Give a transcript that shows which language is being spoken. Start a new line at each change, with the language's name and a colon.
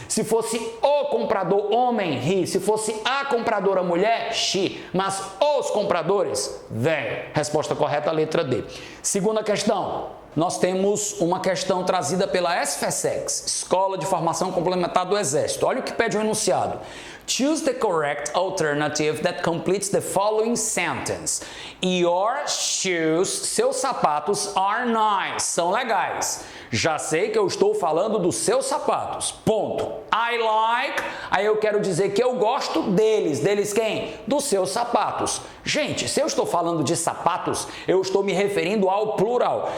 Portuguese: Se fosse o comprador homem, he. Se fosse a compradora mulher, she. Mas os compradores, they. Resposta correta, letra D. Segunda questão. Nós temos uma questão trazida pela SFSEX, Escola de Formação Complementar do Exército. Olha o que pede o enunciado.
English: Choose the correct alternative that completes the following sentence. Your shoes,
Portuguese: seus sapatos,
English: are nice,
Portuguese: são legais. Já sei que eu estou falando dos seus sapatos. Ponto.
English: I like,
Portuguese: aí eu quero dizer que eu gosto deles. Deles quem? Dos seus sapatos. Gente, se eu estou falando de sapatos, eu estou me referindo ao plural.